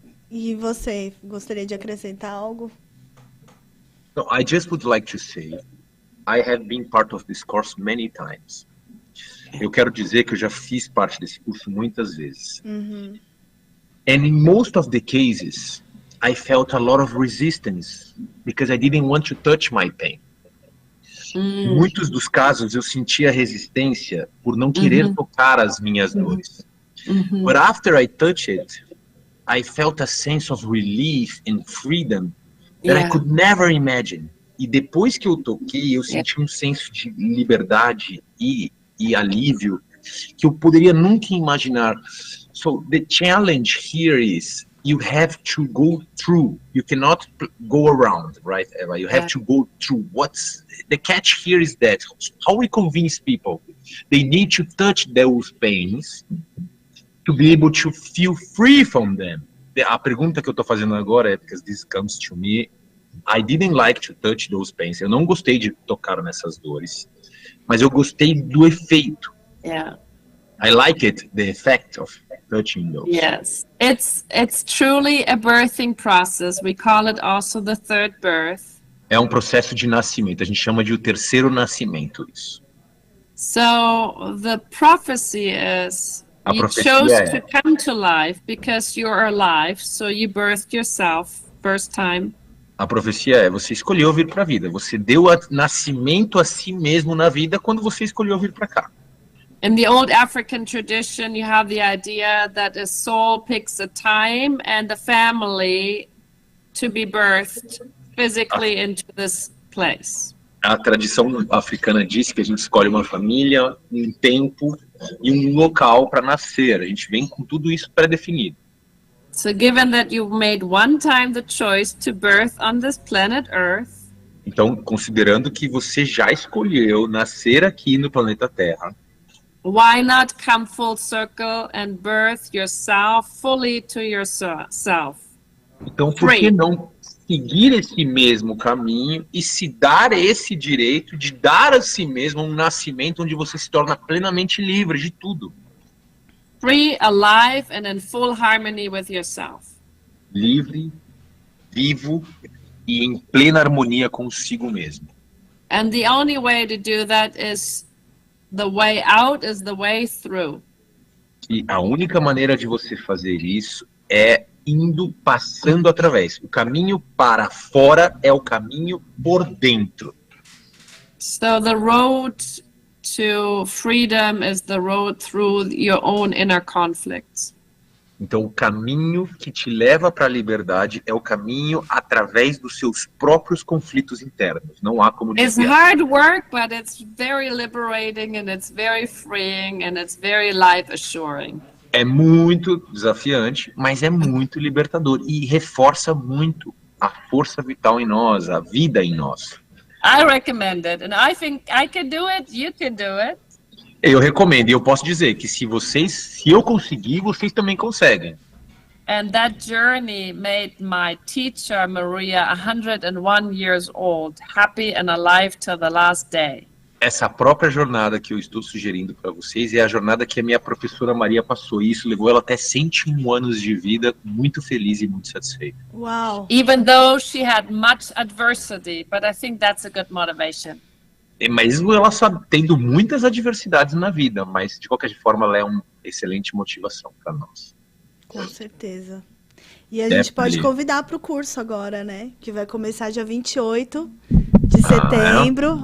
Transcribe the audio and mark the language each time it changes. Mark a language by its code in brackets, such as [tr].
[pt] E você, gostaria de acrescentar algo? [en] No, I just would like to say, I have been part of this course many times. [pt] Eu quero dizer que eu já fiz parte desse curso muitas vezes. Uhum. [en] And in most of the cases, I felt a lot of resistance because I didn't want to touch my pain. [pt] Em muitos dos casos, eu sentia resistência por não querer tocar as minhas dores. [en] But after I touched it, I felt a sense of relief and freedom that I could never imagine. [pt] E depois que eu toquei, eu senti um senso de liberdade e alívio que eu poderia nunca imaginar. [en] So the challenge here is you have to go through. You cannot go around, right, Eva? You have to go through. What's the catch here is that how we convince people they need to touch those pains to be able to feel free from them. [pt] A pergunta que eu tô fazendo agora é [en] because this comes to me. I didn't like to touch those pains. [pt] Eu não gostei de tocar nessas dores, mas eu gostei do efeito. [en] Yeah. I like it, the effect of touching those. Yes. It's truly a birthing process. We call it also the third birth. [pt] É um processo de nascimento. A gente chama de o terceiro nascimento isso. [en] So the prophecy is [pt] A [en] you [pt] profecia [en] chose [pt] é- [en] to come to life because you're alive, so you birthed yourself first time. [pt] A profecia é você escolheu vir para a vida. Você deu nascimento a si mesmo na vida quando você escolheu vir para cá. [en] In the old African tradition, you have the idea that a soul picks a time and the family to be birthed physically into this place. [pt] A tradição africana diz que a gente escolhe uma família, um tempo e um local para nascer. A gente vem com tudo isso pré-definido. [en] So given that you made one time the choice to birth on this planet Earth, [pt] Então, considerando que você já escolheu nascer aqui no planeta Terra, [en] why not come full circle and birth yourself fully to yourself? [pt] então por que não seguir esse mesmo caminho e se dar esse direito de dar a si mesmo um nascimento onde você se torna plenamente livre de tudo? [en] Free, alive, and in full harmony with yourself. [pt] Livre, vivo e em plena harmonia consigo mesmo. [en] And the only way to do that is the way out is the way through. [pt] E a única maneira de você fazer isso é indo, passando através. O caminho para fora é o caminho por dentro. [en] So the road to freedom is the road through your own inner conflicts. [pt] Então, o caminho que te leva para a liberdade é o caminho através dos seus próprios conflitos internos. Não há como [en] It's [pt] desviar. [en] hard work, but it's very liberating and it's very freeing and it's very life assuring. [pt] É muito desafiante, mas é muito libertador e reforça muito a força vital em nós, a vida em nós. [en] I recommend it, and I think I can do it, you can do it. [pt] Eu recomendo e eu posso dizer que se eu conseguir, vocês também conseguem. [en] And that journey made my teacher, Maria, 101 years old, happy and alive till the last day. [pt] essa própria jornada que eu estou sugerindo para vocês é a jornada que a minha professora Maria passou. E isso levou ela até 101 anos de vida, muito feliz e muito satisfeita. Uau! [en] Even though she had much adversity, but I think that's a good motivation. [pt] Mesmo ela tendo muitas adversidades na vida, mas de qualquer forma ela é uma excelente motivação para nós. Com certeza. E a gente pode convidar para o curso agora, né? Que vai começar dia 28 de setembro.